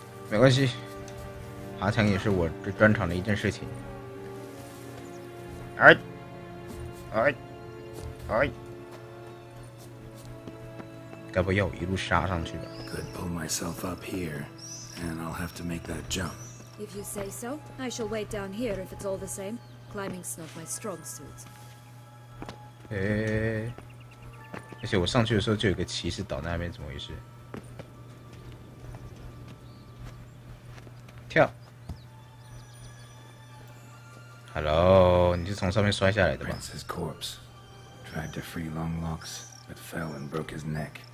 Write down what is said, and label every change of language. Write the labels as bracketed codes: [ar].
[zh] 没关系，爬墙也是我这专长的一件事情。哎，该不会要我一路杀上去吧？ [en] Could pull myself up here, and I'll have to make that jump. If you say so, I shall wait down here if it's all the same. Climbing's not my strong suit. [zh] 而且我上去的时候就有个骑士倒在那边，怎么回事？跳 ！Hello， 你是从上面摔下来的吧 [en] Prince's corpse. Tried to free Longlocks, but fell and broke his neck.